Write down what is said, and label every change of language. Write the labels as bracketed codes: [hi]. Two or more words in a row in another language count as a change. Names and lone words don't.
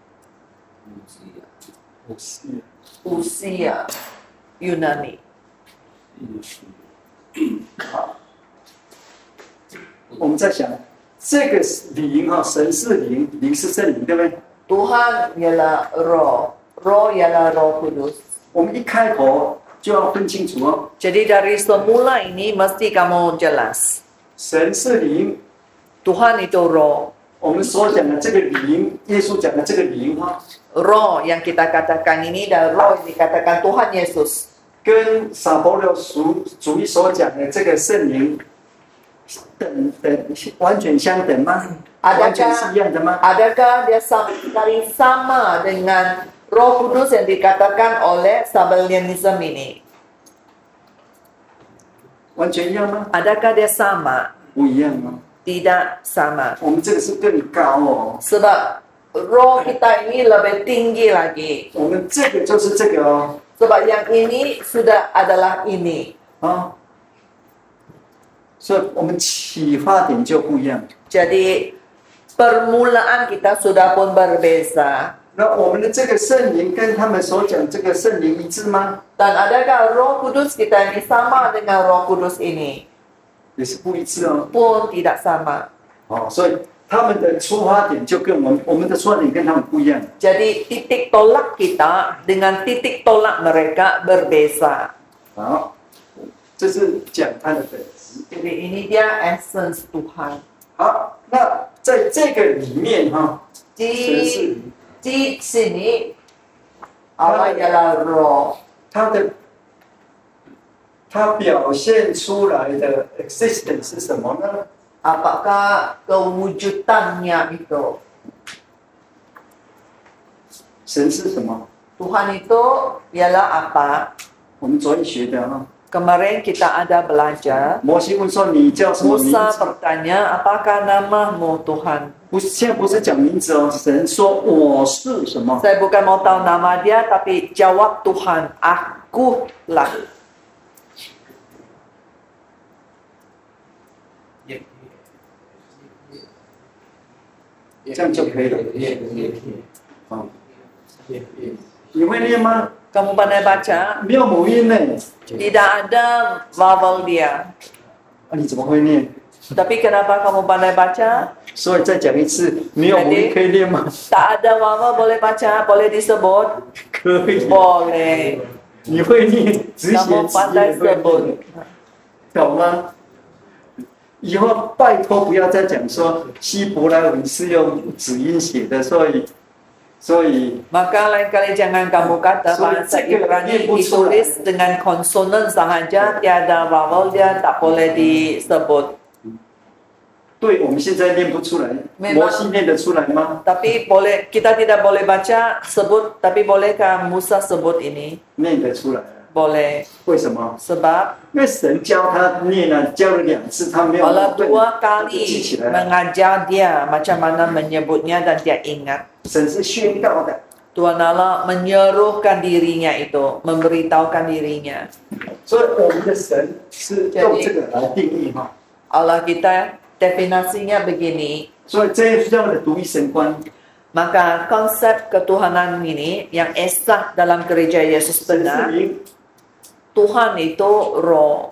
[zh] 五西。 [ms] usia Yunani. [zh] 好，我们在想这个灵哈，神是灵，灵是圣灵，对不对？ [ms] Tuhan ialah roh. Roh ialah Roh Kudus. [zh] 我们一开口就要分清楚哦， [ms] Jadi dari semula ini mesti kamu jelas. [zh] 神是灵， [ms] Tuhan itu roh. [zh] 我们所讲的这个灵，耶稣讲的这个灵哈， [ms] Roh yang kita katakan ini dan roh yang dikatakan Tuhan Yesus. [zh] 跟撒伯六主义所讲的这个圣灵完全相等吗？完全是一样的吗？ [ms] Adakah dia sekali sama dengan Roh Kudus yang dikatakan oleh Sabellianism ini? [zh] 完全一样吗？ [ms] Adakah dia sama? [zh] 不一样哦， [ms] Tidak sama. [zh] 我们这个是更高哦， [ms] Sebab roh kita ini lebih tinggi lagi. [zh] 我们这个就是这个哦， [ms] Sebab yang ini sudah adalah ini. [zh] 啊，所以我们起发点就不一样。 [ms] Jadi permulaan kita sudah pun berbeza. [zh] 那我们的这个圣灵跟他们所讲这个圣灵一致吗？ [ms] Dan adakah Roh Kudus kita ini sama dengan Roh Kudus ini? [zh] 也是不一致哦。 [ms] Pun tidak sama. [zh] 哦，所以他们的出发点就跟我们的出发点跟他们不一样。 [ms] Jadi titik tolak kita dengan titik tolak mereka berbeza. [zh] 好，这是讲它的本质。 [ms] Jadi ini dia essence Tuhan. [zh] 好，那在这个里面哈，神是 [ms] Di sini Allah ialah Roh. [zh] 它表现出来的 existence 是什么呢？ [ms] Apakah kewujudannya itu? [zh] 神是什么？ [ms] Tuhan itu ialah apa? [zh] 我们昨天学的哈。 [ms] Kemarin kita ada belajar. [zh] 摩西问说：“你叫什么名 [ms] Musa [zh] 字 [ms] bertanya, apakah namamu Tuhan?？” [zh] 不是，现在不是讲名字哦。神说：“我是什么？” [ms] Saya bukan mau tahu nama dia, tapi jawab Tuhan, akulah. [zh] 这样就可以了。哦，你会念吗？ [ms] Kamu pandai baca? [zh] 没有母音呢。 [ms] Tidak ada vowel dia. [zh] 啊，你怎么会念？ [ms] Tapi kenapa kamu pandai baca? [zh] 所以再讲一次，没有母音可以念吗？ [ms] Tak ada vowel boleh baca, boleh disebut? [zh] 可以。 [ms] Boleh. [zh] 你会念，只写 [ms] Kamu [zh] 字 [ms] pandai [zh] 也会 [ms] sebut. [zh] 念，懂吗？以后拜托不要再讲说希伯来文是用子音写的，所以 [ms] Maka lain kali jangan kamu kata bahasa Ibrani ditulis dengan konsonan sahaja, tiada vowel dia, tak boleh disebut. [zh] 对我们现在念不出来， [ms] Memang [zh] 摩西念得出来吗？ [ms] Tapi boleh, kita tidak boleh baca sebut, tapi bolehkah Musa sebut ini? [zh] 念得出来。 [ms] Boleh. [zh] 为什么？ [ms] Sebab [zh] 因为神教他念了，教了2次，他没有 [ms] Allah [zh] 对 [ms] dua [zh] 他就 [ms] kali [zh] 记起来了。 [ms] mengajar dia macam mana menyebutnya dan dia ingat. [zh] 神是宣告的， [ms] Tuhan Allah menyerukan dirinya itu, memberitahukan dirinya. [zh] 所以我们的神是用这个来定义哈。 [ms] Allah kita definisinya begini. [zh] 所以这是叫的独一神观。 [ms] Maka konsep ketuhanan ini yang esa dalam gereja Yesus [zh] 神是 [ms] benar, [zh] 灵， [ms] Tuhan itu roh